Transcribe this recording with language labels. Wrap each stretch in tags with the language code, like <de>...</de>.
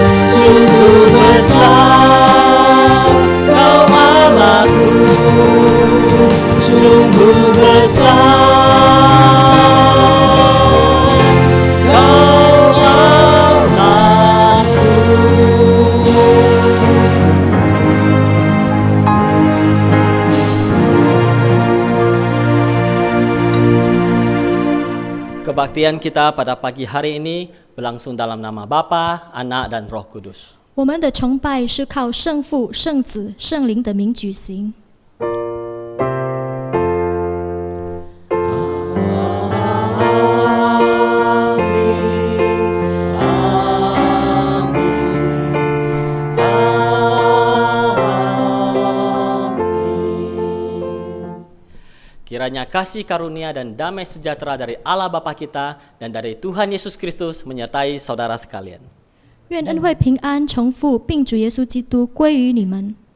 <id>Sungguh besar Kau Allahku, sungguh besar Kau Allahku. Kebaktian kita pada pagi hari ini berlangsung dalam nama Bapa, Anak dan Roh Kudus.</id> <zh>我们的崇拜是靠圣父、圣子、圣灵的名举行。</zh> <id>Kiranya kasih karunia dan damai sejahtera dari Allah Bapa kita dan dari Tuhan Yesus Kristus menyertai saudara sekalian.</id> <zh>愿恩惠平安从父并主耶稣基督归于你们。</zh>